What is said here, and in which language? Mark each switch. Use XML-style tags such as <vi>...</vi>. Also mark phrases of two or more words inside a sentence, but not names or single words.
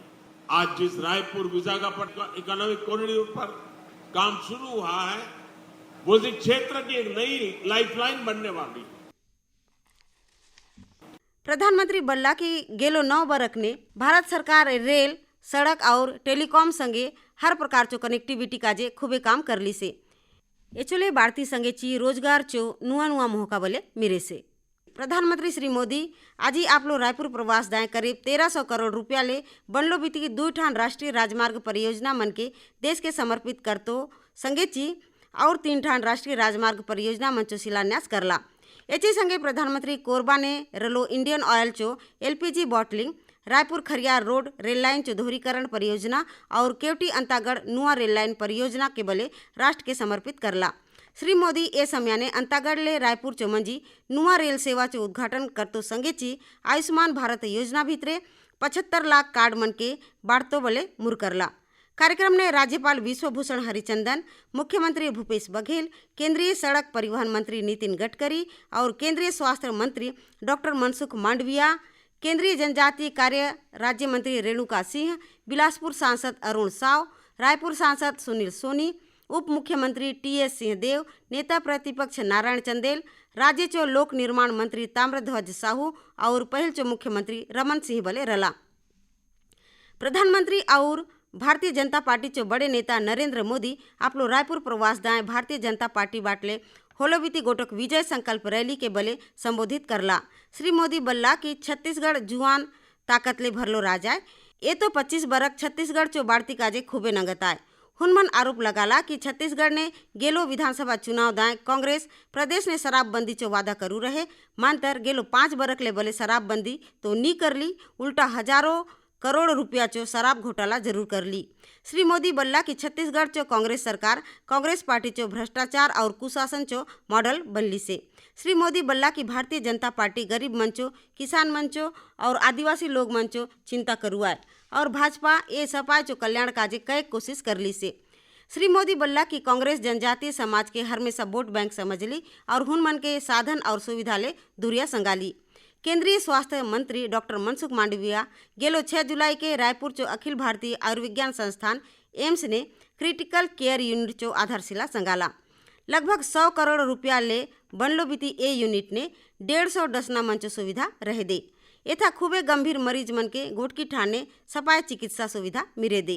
<hi>आज जिस रायपुर विशाखापट्टनम इकोनॉमिक कॉरिडोर पर काम शुरू हुआ है वो इस क्षेत्र की एक नई लाइफलाइन बनने वाली है।</hi> <hlb>प्रधानमंत्री बल्ला की गेलो 9 बरक ने भारत सरकार रेल, सड़क और टेलीकॉम संगे हर प्रकार चो कनेक्टिविटी काजे खूबे काम कर ली से। एचोले बाढ़ती संगे ची रोजगार चो नुआ मौका बले मिरे से। प्रधानमंत्री श्री मोदी आज ही आप लोग रायपुर प्रवास दाएं करीब 1300 करोड़ रुपया ले बनलो बीती की 2 ठान राष्ट्रीय राजमार्ग परियोजना मन के देश के समर्पित करतो संगे ची और 3 ठान राष्ट्रीय राजमार्ग परियोजना मंचो शिलान्यास करला। एची संगे प्रधानमंत्री कोरबा ने रलो इंडियन ऑयल चो</hlb> <en>LPG bottling,</en> <hlb>रायपुर खरियार रोड रेल लाइन चो दोहरीकरण परियोजना और केवटी अंतागढ़ नुआ रेल लाइन परियोजना के बले राष्ट्र के समर्पित करला। श्री मोदी ए समय ने अंतागढ़ ले रायपुर चो मंजी नुआ रेल सेवा चो उद्घाटन करतो संगे ची आयुष्मान भारत योजना भीतरे 75 लाख कार्ड मन के बाढ़तो बले मुर करला। कार्यक्रम ने राज्यपाल विश्वभूषण हरिचंदन, मुख्यमंत्री भूपेश बघेल, केंद्रीय सड़क परिवहन मंत्री नितिन गडकरी और केंद्रीय स्वास्थ्य मंत्री डॉक्टर मनसुख मांडविया, केंद्रीय जनजातीय कार्य राज्य मंत्री रेणुका सिंह, बिलासपुर सांसद अरुण साव, रायपुर सांसद सुनील सोनी, उप मुख्यमंत्री TS सिंहदेव, नेता प्रतिपक्ष नारायण चंदेल, राज्य चो लोक निर्माण मंत्री ताम्रध्वज साहू और पहल चो मुख्यमंत्री रमन सिंह बले रला। प्रधानमंत्री और भारतीय जनता पार्टी चो बड़े नेता नरेंद्र मोदी आपलो रायपुर प्रवास दाएं भारतीय जनता पार्टी बाटले होलोबीती गोटक विजय संकल्प रैली के बले संबोधित करला। श्री मोदी बल्ला कि छत्तीसगढ़ जुआन ताकत ले भरलो राजाए, ये तो 25 बरक छत्तीसगढ़ चो बाड़ती काजे खूबे नंगत आए। हुनमन आरोप लगाला कि छत्तीसगढ़ ने गेलो विधानसभा चुनाव दाएं कांग्रेस प्रदेश ने शराबबंदी चो वादा करू रहे, मानतर गेलो 5 बरक ले बले शराबबंदी तो नी कर ली, उल्टा हजारों करोड़ रुपया चो शराब घोटाला जरूर कर ली। श्री मोदी बल्ला कि छत्तीसगढ़ चो कांग्रेस सरकार कांग्रेस पार्टी चो भ्रष्टाचार और कुशासन चो मॉडल बनली से। श्री मोदी बल्ला कि भारतीय जनता पार्टी गरीब मंचो, किसान मंचो और आदिवासी लोग मंचो चिंता करुआए और भाजपा ये सपाय चो कल्याण काजे कई कोशिश करली से। श्री मोदी बल्ला कि कांग्रेस जनजातीय समाज के हमेशा</hlb> <en>vote bank</en> <hlb>समझली और हुनमन के साधन और सुविधा ले दूरिया संगाली। केंद्रीय स्वास्थ्य मंत्री डॉक्टर मनसुख मांडविया गेलो 6 जुलाई के रायपुर चो अखिल भारतीय आयुर्विज्ञान संस्थान एम्स ने</hlb> <en>critical care unit</en> <hlb>चो आधारशिला संगाला। लगभग 100 करोड़ रुपया ले बनलो बीती ए यूनिट ने 150 डसना मंचो सुविधा रह दे। एथा खूबे गंभीर मरीज मन के घोटकी ठाने सपाय चिकित्सा सुविधा मिरे दे।</hlb>